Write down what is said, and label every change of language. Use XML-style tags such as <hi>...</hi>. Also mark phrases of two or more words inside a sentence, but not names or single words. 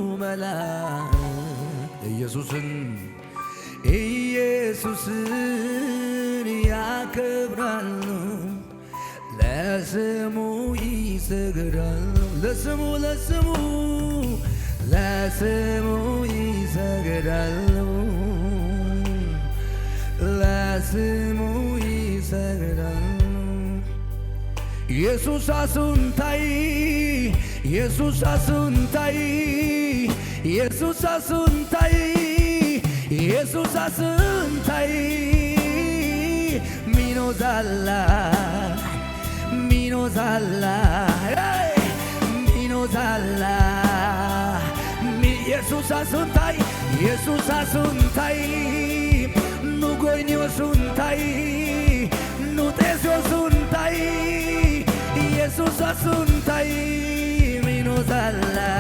<am>መላእክት ኢየሱስን ያከብራሉ ለስሙ ይሰግዳሉ። ለስሙ ይሰግዳሉ ለስሙ ይሰግዳሉ።</am> <wal>ኢየሱስ አሱንታይ ሚኖዛላ ኢየሱስ አሱንታይ ኑጎይኒዮ ሱንታይ ኑጤስዮ ሱንታይ ኢየሱስ አሱንታይ ሚኖዛላ</wal>